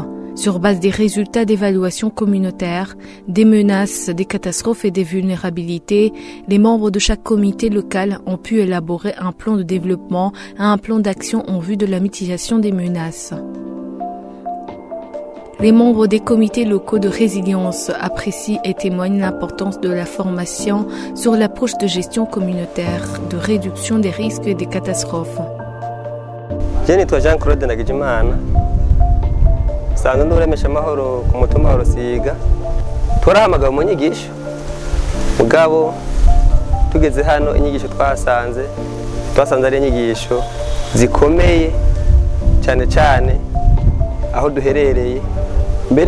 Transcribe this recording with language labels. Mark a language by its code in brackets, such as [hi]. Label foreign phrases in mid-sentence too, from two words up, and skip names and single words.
[fr] Sur base des résultats d'évaluation communautaire, des menaces, des catastrophes et des vulnérabilités, les membres de chaque comité local ont pu élaborer un plan de développement et un plan d'action en vue de la mitigation des menaces. Les membres des comités locaux de résilience apprécient et témoignent l'importance de la formation sur l'approche de gestion communautaire de réduction des risques et des catastrophes. [rw] Je nitwa Jean Claude Nagijimana sanzwe nduremesha amahoro ku mutumba wa Rusiga turahamagaye mu nyigisho mugabo tugeze hano inyigisho twasanze ari inyigisho zikomeye cyane cyane aho duherereye mbere